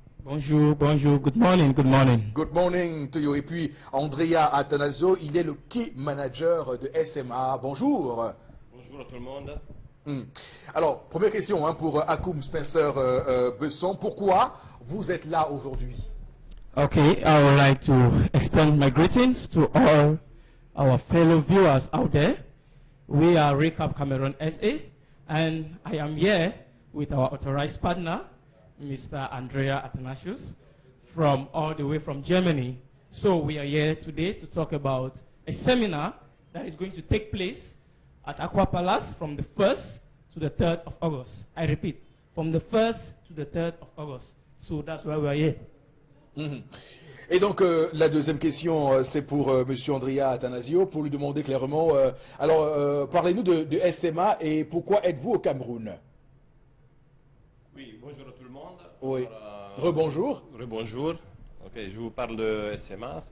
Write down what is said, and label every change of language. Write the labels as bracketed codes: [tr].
[fr] Bonjour, bonjour, [en] good morning, good morning. Good morning to you. [fr] Et puis, Andrea Attanasio, il est le Key Manager de SMA. Bonjour. Bonjour à tout le monde. Alors, première question hein, pour Akoum Spencer Besson. Pourquoi vous êtes là aujourd'hui? [en] Okay, I would like to extend my greetings to all our fellow viewers out there. We are Recap Cameroon SA, and I am here with our authorized partner, Mr. Andrea Athanasius, from all the way from Germany. So we are here today to talk about a seminar that is going to take place at Aqua Palace from the 1st to the 3rd of August. I repeat, from the 1st to the 3rd of August. So that's why we are here. [fr] Et donc, la deuxième question, c'est pour M. Andrea Attanasio, pour lui demander clairement, parlez-nous de SMA et pourquoi êtes-vous au Cameroun? Oui, bonjour à tout le monde. Oui. Alors, Rebonjour. Rebonjour. Ok, je vous parle de SMA.